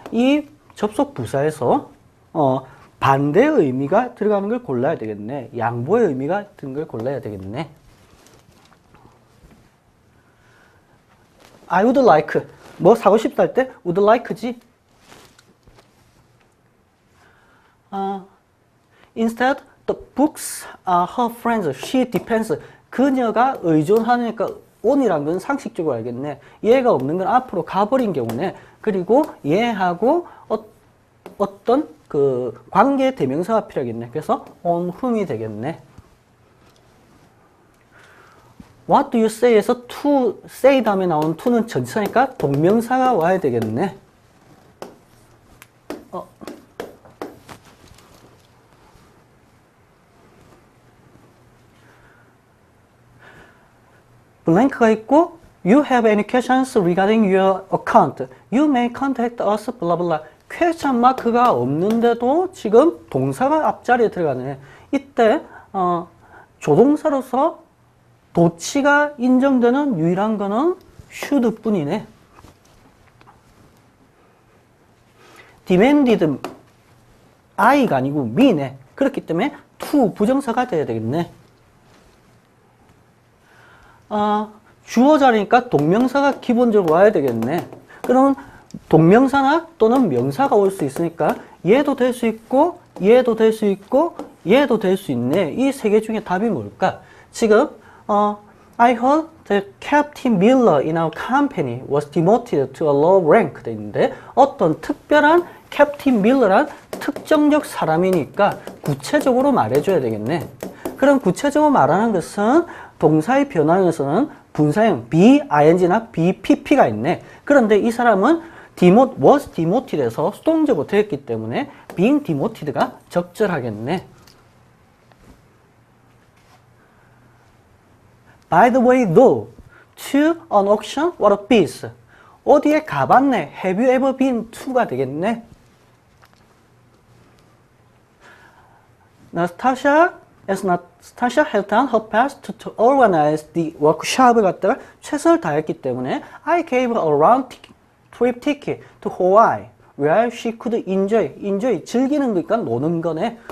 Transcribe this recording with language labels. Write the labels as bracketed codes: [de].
[ko] 이 접속 부사에서 반대의 의미가 들어가는 걸 골라야 되겠네. 양보의 의미가 든 걸 골라야 되겠네. [en] I would like. [ko] 뭐 사고 싶다 할 때 would like지. [en] Instead, the books are her friends. She depends. [ko] 그녀가 의존하니까 on이란 건 상식적으로 알겠네. 얘가 없는 건 앞으로 가버린 경우네. 그리고 얘하고 어떤 그 관계 대명사가 필요하겠네. 그래서 on whom이 되겠네. [en] What do you say [ko] 에서 to say 다음에 나온 to는 전치사니까 동명사가 와야 되겠네. 블랭크가 있고 [en] You have any questions regarding your account? You may contact us, blah blah. [ko] question 마크가 없는데도 지금 동사가 앞자리에 들어가네. 이때 조동사로서 도치가 인정되는 유일한 거는 should 뿐이네. demanded I가 아니고 me네. 그렇기 때문에 to 부정사가 돼야 되겠네. 주어 자리니까 동명사가 기본적으로 와야 되겠네. 그러면 동명사나 또는 명사가 올 수 있으니까 얘도 될 수 있고 얘도 될 수 있고 얘도 될 수 있네. 이 세 개 중에 답이 뭘까? [en] 지금 I heard that Captain Miller in our company was demoted to a low rank [ko] 돼 있는데 어떤 특별한 캡틴 밀러란 특정적 사람이니까 구체적으로 말해줘야 되겠네. 그럼 구체적으로 말하는 것은 동사의 변화에서는 분사형 be, ing나 be, pp가 있네. 그런데 이 사람은 was demoted에서 수동적으로 되었기 때문에 being demoted가 적절하겠네. [en] By the way, though, to an auction, what a piece. [ko] 어디에 가봤네? [en] Have you ever been to [ko] 가 되겠네. [en] Nastasia had done her best to organize the workshop [ko] 을 갖다가 최선을 다했기 때문에 [en] I gave her a round trip ticket to Hawaii where she could enjoy [ko] 즐기는 거니까 노는 거네.